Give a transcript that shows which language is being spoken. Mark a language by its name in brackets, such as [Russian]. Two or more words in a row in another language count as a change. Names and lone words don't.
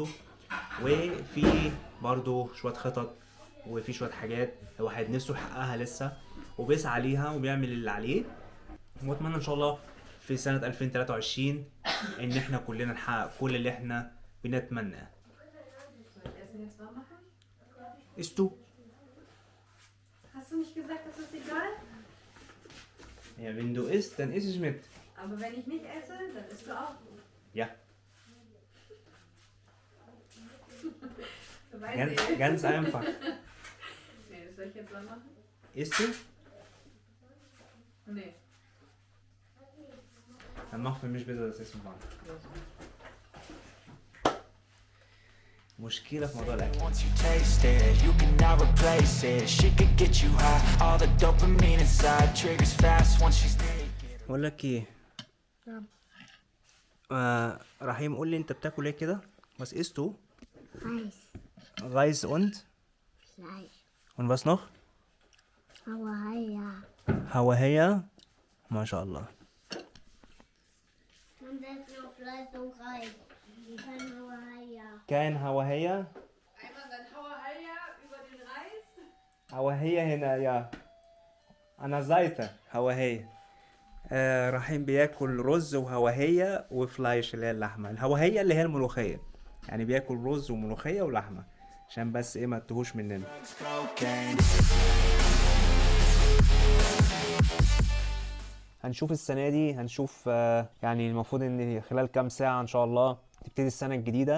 [Arabic] وفي برضو شويه خطط وفي شويه حاجات الواحد نفسه يحققها لسه وبيسعى ليها وبيعمل اللي عليه، واتمنى ان شاء الله في سنه 2023 ان احنا كلنا نحقق كل اللي eحنا بنتمناه. [German] Isst du? Hast du nicht gesagt, das ist egal? Ja, wenn du isst, dann iss ich mit. Aber wenn ich nicht esse, dann isst du auch. Ja. Ganz einfach. Nee, das soll ich jetzt mal machen? Isst du? Nee. Dann mach für mich bitte das Essen warm. [Arabic] مشكلة في موضوع الأكل. [English] Once you taste it, you cannot replace it. She could get you high, all the dopamine inside triggers fast once she's naked. [Arabic] بقول لك ايه؟ نعم. رحيم قول لي انت بتاكل ايه كده؟ [German] Was isst du? Reis, Reis und? Fleisch, Und was noch? Hawaii. Hawaii. [Arabic] ما شاء الله. [German] Und das noch Fleisch und Reis. Kein Hawaii. Kein Hawaii. Einmal dann Hawaii über den Reis. [Arabic] Hawaii هنا يا. أنا زايته Hawaii. رحيم بياكل رز وهواهية وفلايش اللي هي اللحمة. الهواهية اللي هي الملوخية، يعني بياكل رز وملوخية ولحمة عشان بس ايه ما تهوش مننا. Cocaine. هنشوف السنة دي، هنشوف يعني المفروض ان خلال كام ساعة ان شاء الله تبتدي السنة الجديدة.